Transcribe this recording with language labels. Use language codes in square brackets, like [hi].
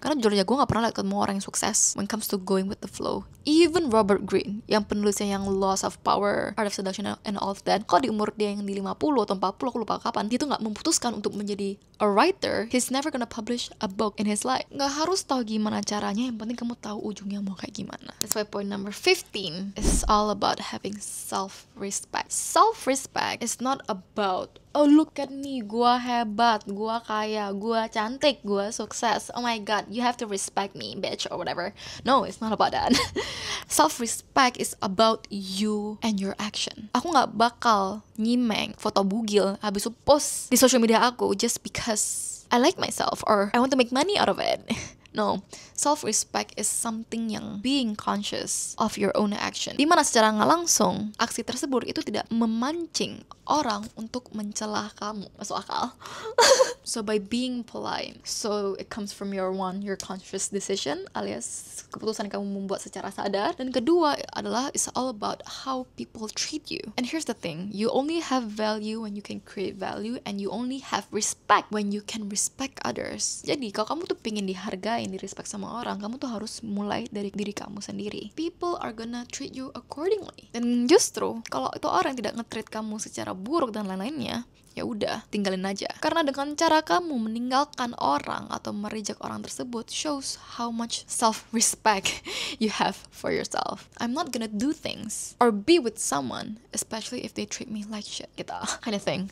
[id] Karena jujur aja gue gak pernah lihat ketemu orang yang sukses [en] when it comes to going with the flow. Even [id] Robert Greene, yang penulisnya yang Laws of Power, Art of Seduction, [en] and all of that, [id] kalau di umur dia yang di 50 atau 40, aku lupa kapan, dia tuh gak memutuskan untuk menjadi [en] a writer, he's never gonna publish a book in his life. [id] Gak harus tahu gimana caranya, yang penting kamu tahu ujungnya mau kayak gimana. [en] That's why point number 15 is all about having self-respect. Self-respect is not about, oh look at me, [id] gua hebat, gua kaya, gua cantik, gua sukses, [en] oh my god, you have to respect me, bitch, or whatever. No, it's not about that. Self-respect is about you and your action. [id] Aku gak bakal nyimeng foto bugil habis itu post di social media aku [en] just because I like myself or I want to make money out of it. No, self-respect is something [id] yang [en] being conscious of your own action. [id] Dimana secara nggak langsung, aksi tersebut itu tidak memancing orang untuk mencela kamu. Masuk akal? [en] So by being polite, so it comes from your conscious decision, [id] alias keputusan kamu membuat secara sadar. Dan kedua adalah [en] it's all about how people treat you. And here's the thing, you only have value when you can create value, and you only have respect when you can respect others. [id] Jadi kalau kamu tuh pengen dihargai, di respect sama orang, kamu tuh harus mulai dari diri kamu sendiri. [en] People are gonna treat you accordingly. [id] Dan justru kalau itu orang tidak nge-treat kamu secara buruk dan lain-lainnya, ya udah, tinggalin aja. Karena dengan cara kamu meninggalkan orang atau mereject orang tersebut [en] shows how much self-respect you have for yourself. I'm not gonna do things or be with someone, especially if they treat me like shit, [id] gitu. [en] Kind of thing.